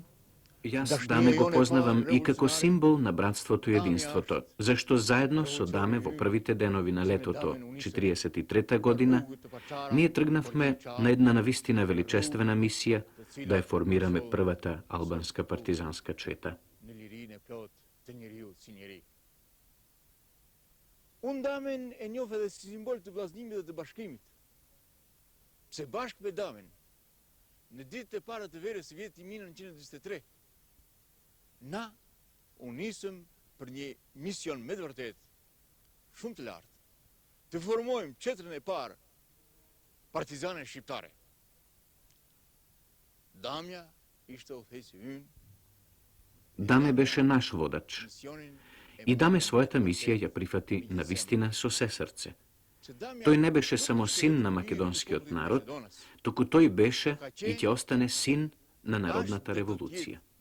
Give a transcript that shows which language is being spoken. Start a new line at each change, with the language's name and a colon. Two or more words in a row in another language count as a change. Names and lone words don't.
Macedonian: Јас Даме го познавам и како символ на братството и единството, зашто заедно со Даме во првите денови на летото, 43 година, ние тргнавме на една навистина величествена мисија да ја формираме првата албанска партизанска чета.
Albanian: Unë Damen e njoh edhe si simbol të vllazнимit dhe të bashkimit. Pse bashkë me Damen, në ditët e para të verës së vitit 1943, na u nisëm për një mision me të vërtet shumë të lartë, të formojmë qetrën e parë partizane shqiptare. Damja ishte udhëheqësi ynë.
Macedonian: Даме беше наш водач.
Albanian: Misionin
Macedonian: И Даме својата мисија ја прифати навистина со се срце. Тој не беше само син на македонскиот народ, туку тој беше и ќе остане син на народната револуција.